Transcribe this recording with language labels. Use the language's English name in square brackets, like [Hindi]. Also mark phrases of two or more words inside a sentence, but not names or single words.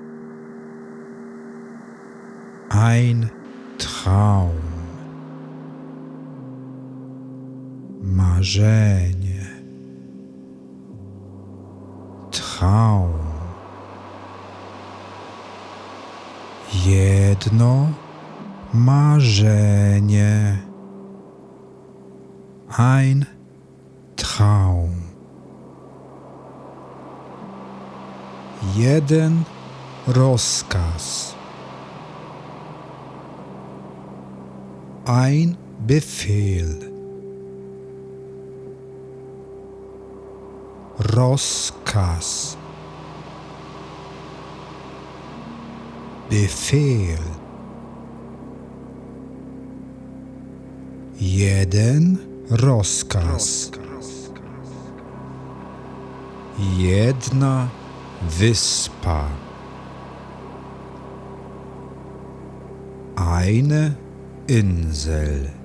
[German] ein Traum, [Polish] marzenie, Traum, jedno marzenie, [German] ein Traum, [Polish] jeden rozkaz, [German] ein Befehl, rozkaz, Befehl, [Polish] jeden rozkaz, jedna wyspa, [German] eine Insel,